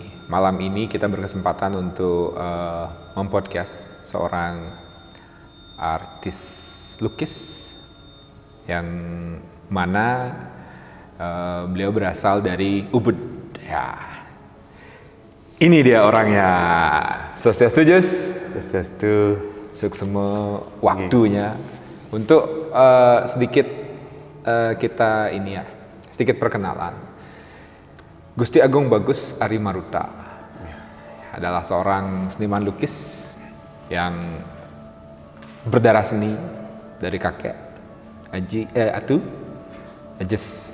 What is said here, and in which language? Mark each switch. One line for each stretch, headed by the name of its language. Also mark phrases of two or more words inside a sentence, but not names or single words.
Indonesian: Malam ini kita berkesempatan untuk mempodcast seorang artis lukis yang mana beliau berasal dari Ubud. Ya, ini dia orangnya. Swastiastu, Jus. Swastiastu. Suksema waktunya untuk sedikit kita ini ya. Sedikit perkenalan. Gusti Agung Bagus Ari Maruta adalah seorang seniman lukis yang berdarah seni dari kakek Atu Ajes.